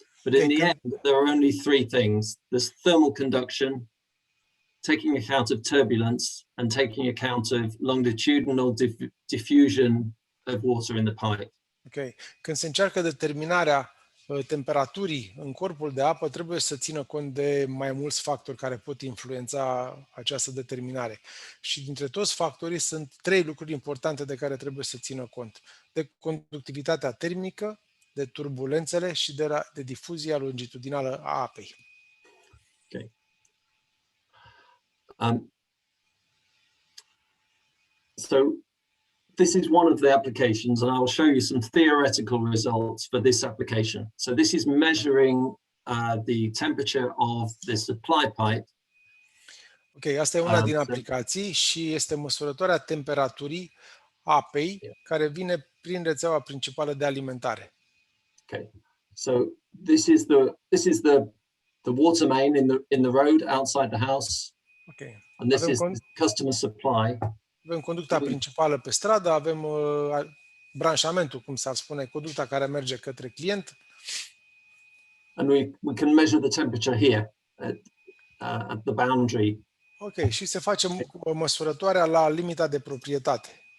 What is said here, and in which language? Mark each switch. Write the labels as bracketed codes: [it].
[en] But in the end, there are only three things. There's thermal conduction, taking account of turbulence, and taking account of longitudinal diffusion of water in the pipe. Ok. [ro] Când se încearcă determinarea temperaturii în corpul de apă, trebuie să țină cont de mai mulți factori care pot influența această determinare. Și dintre toți factorii sunt trei lucruri importante de care trebuie să țină cont. De conductivitatea termică, de turbulențele și de difuzia longitudinală a apei. Okay. [en] So this is one of the applications, and I will show you some theoretical results for this application. So this is measuring the temperature of the supply pipe. [ro] Ok, asta e una din aplicații și este măsurătoarea temperaturii apei care vine prin rețeaua principală de alimentare. [en] Okay, so this is the water main in the road outside the house. Okay. And this is customer supply. [ro] Avem conducta principală pe stradă, avem branșamentul, cum s-ar spune, conducta care merge către client. [en] And we can measure the temperature here at the boundary. [ro] Ok, și se face măsurătoarea la limita de proprietate.